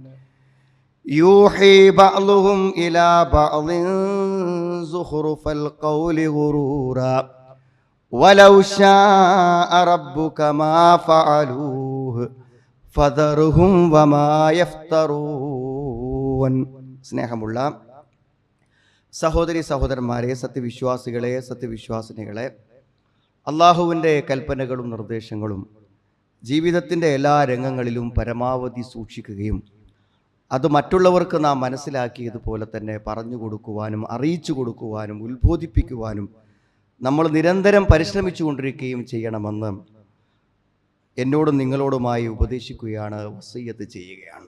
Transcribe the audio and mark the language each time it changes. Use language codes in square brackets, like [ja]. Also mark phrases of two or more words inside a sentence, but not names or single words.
[ar] يوحي بعضهم إلى بعض زخرف القول غرورا ولو شاء ربك ما فعلوه فذرهم وما يفترون. [ml] സ്നേഹമുള്ള സഹോദരി സഹോദരന്മാരെ, സത്യവിശ്വാസികളെ, സത്യവിശ്വാസിനികളെ, അള്ളാഹുവിൻ്റെ കൽപ്പനകളും നിർദ്ദേശങ്ങളും ജീവിതത്തിൻ്റെ എല്ലാ രംഗങ്ങളിലും പരമാവധി സൂക്ഷിക്കുകയും അത് മറ്റുള്ളവർക്ക് നാം മനസ്സിലാക്കിയതുപോലെ തന്നെ പറഞ്ഞു കൊടുക്കുവാനും അറിയിച്ചു കൊടുക്കുവാനും ഉത്ബോധിപ്പിക്കുവാനും നമ്മൾ നിരന്തരം പരിശ്രമിച്ചു കൊണ്ടിരിക്കുകയും ചെയ്യണമെന്ന് എന്നോടും നിങ്ങളോടുമായി ഉപദേശിക്കുകയാണ്, വസിയ്യത്ത് ചെയ്യുകയാണ്.